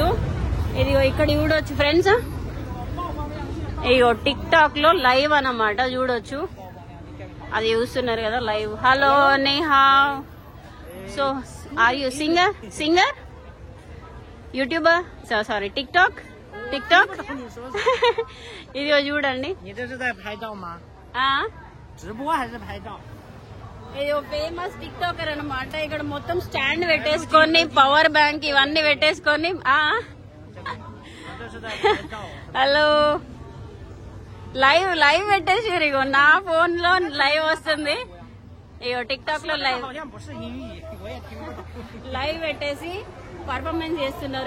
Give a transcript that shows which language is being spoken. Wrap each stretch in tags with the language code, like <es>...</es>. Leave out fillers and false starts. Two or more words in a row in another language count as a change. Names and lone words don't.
<te>ఇదిగో ఇక్కడ చూడొచ్చు ఫ్రెండ్స్, ఇదిగో టిక్ టాక్ లో లైవ్ అన్నమాట చూడొచ్చు. అది చూస్తున్నారు కదా లైవ్. హలో నేహా.</te> <en>so are you singer YouTuber?</en> <te>సారీ టిక్ టాక్ ఇదిగో చూడండి.</te> <zh>你这是在拍照吗？ 直播还是拍照？</zh> <te>ఇది</te> <en>famous TikToker</en> <te>అనమాట. ఇక్కడ మొత్తం స్టాండ్ పెట్టేసుకొని</te> <en>power bank</en> <te>ఇవన్నీ పెట్టేసుకొని</te> <en>hello live</en> <te>పెట్టేసారు. ఇగో నా ఫోన్ లో లైవ్ వస్తుంది. ఇగో టిక్ టాక్ లో లైవ్ పెట్టేసి పర్ఫార్మెన్స్ చేస్తున్నారు.</te>